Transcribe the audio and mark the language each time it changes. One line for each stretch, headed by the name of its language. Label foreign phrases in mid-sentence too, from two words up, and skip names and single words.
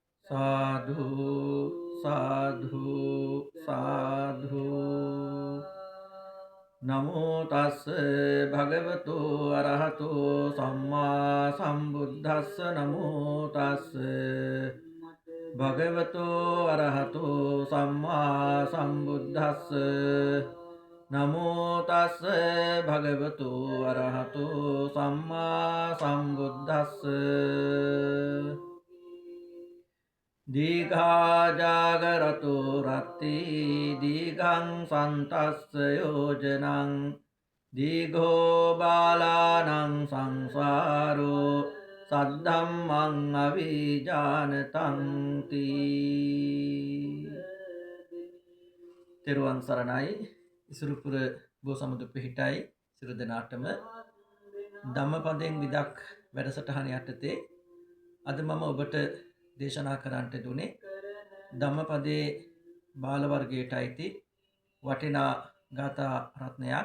Pali: साधु साधु साधु नमो तस् भगवतो अरहतो सम्मा सम्बुद्धस्स नमो तस् भगवतो अरहतो सम्मा सम्बुद्धस्स नमो तस् भगवतो अरहतो सम्मा सम्बुद्धस्स दीघा जागरतो रत्ति दीघं सन्तस्य योजनं दीघो बालानां संसारो सद्धम्मं අවිජානතං තී.
Sinhala: තෙරුවන් සරණයි. ඉසුරුපුර බෝසමුදු පිහිටයි සිරු දෙනාටම ධම්මපදයෙන් විදක් වැඩසටහන යටතේ අද මම ඔබට දේශනා කරන්නට දුනේ ධම්මපදයේ බාල වර්ගයට අයිති වටිනා ගාථා රත්නයක්.